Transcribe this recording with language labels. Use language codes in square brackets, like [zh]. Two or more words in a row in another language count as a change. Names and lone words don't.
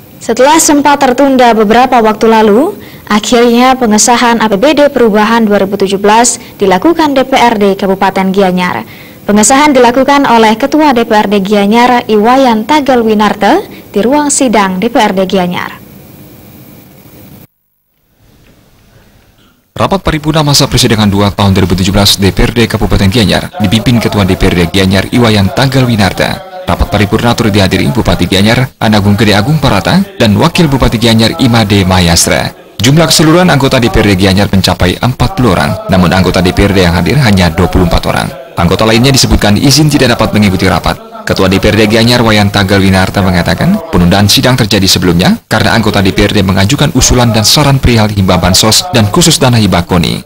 [id] Setelah sempat tertunda beberapa waktu lalu, akhirnya pengesahan APBD Perubahan 2017 dilakukan DPRD Kabupaten Gianyar. Pengesahan dilakukan oleh Ketua DPRD Gianyar Iwayan Tagalwinarta di ruang sidang DPRD Gianyar. Rapat paripurna masa persidangan 2 tahun 2017 DPRD Kabupaten Gianyar dipimpin Ketua DPRD Gianyar Iwayan Tagalwinarta. Rapat paripurna turut dihadiri Bupati Gianyar Anagung Gede Agung Parata dan Wakil Bupati Gianyar Imade Mayastra. Jumlah keseluruhan anggota DPRD Gianyar mencapai 40 orang, namun anggota DPRD yang hadir hanya 24 orang. Anggota lainnya disebutkan izin tidak dapat mengikuti rapat. Ketua DPRD Gianyar Iwayan Tagalwinarta mengatakan penundaan sidang terjadi sebelumnya karena anggota DPRD mengajukan usulan dan saran perihal hibah bansos dan khusus dana hibah KONI.